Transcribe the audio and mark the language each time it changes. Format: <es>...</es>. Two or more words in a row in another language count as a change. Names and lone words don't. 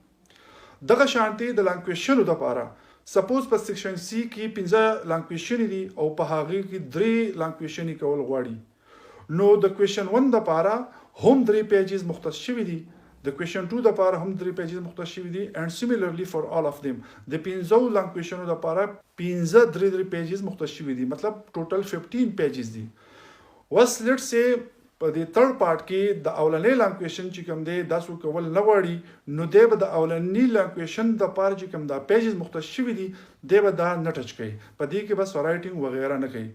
<ps>دغه شانتې د</ps> <en>long questions</en> <ps>دپاره سپوز په</ps> <en>section C</en> <ps>کې 15</ps> <en>long questions</en> <ps>دي او په هغې کې 3</ps> <en>long questions</en> <ps>کول غواړي، نو د کوېشن 1 دپاره هم 3 پیجز مختص شوي دي، د کوېشن 2 دپاره هم 3 پیجز مختص شوي دي،</ps> <en>and similarly for all of them</en> <ps>د 15</ps> <en>long questions</en> <ps>دپاره 15 3 پیجز مختص شوي دي، مطلب ټوټل 15 پیجز دي. اوس</ps> <en>let's say</en> <ps>په دې</ps> <en>third part</en> <ps>کې د اولنۍ</ps> <en>long question</en> <ps>چې کوم دی دا څوک کول نه غواړي، نو دی به د اولنۍ</ps> <en>long question</en> <ps>دپاره چې کوم دا پیجز مختص شوي دي دی به دا نه ټچ کوي، په دې کې بس رایټینګ وغیره نه کوي.</ps>